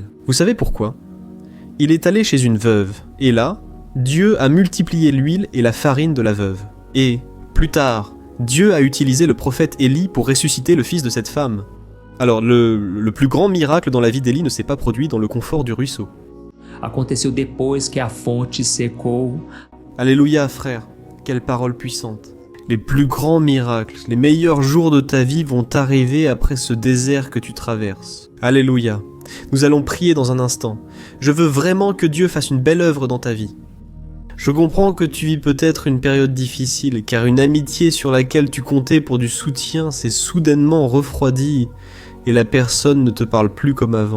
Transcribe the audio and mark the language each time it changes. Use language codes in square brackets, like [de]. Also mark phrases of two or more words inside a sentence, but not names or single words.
[fr] Vous savez pourquoi? Il est allé chez une veuve, et là, Dieu a multiplié l'huile et la farine de la veuve. Et, plus tard, Dieu a utilisé le prophète Élie pour ressusciter le fils de cette femme. Alors, le plus grand miracle dans la vie d'Élie ne s'est pas produit dans le confort du ruisseau. [pt] Aconteceu depois que a fonte secou. [fr] Alléluia, frère, quelle parole puissante. Les plus grands miracles, les meilleurs jours de ta vie vont arriver après ce désert que tu traverses. Alléluia. Nous allons prier dans un instant. Je veux vraiment que Dieu fasse une belle œuvre dans ta vie. Je comprends que tu vis peut-être une période difficile, car une amitié sur laquelle tu comptais pour du soutien s'est soudainement refroidie et la personne ne te parle plus comme avant.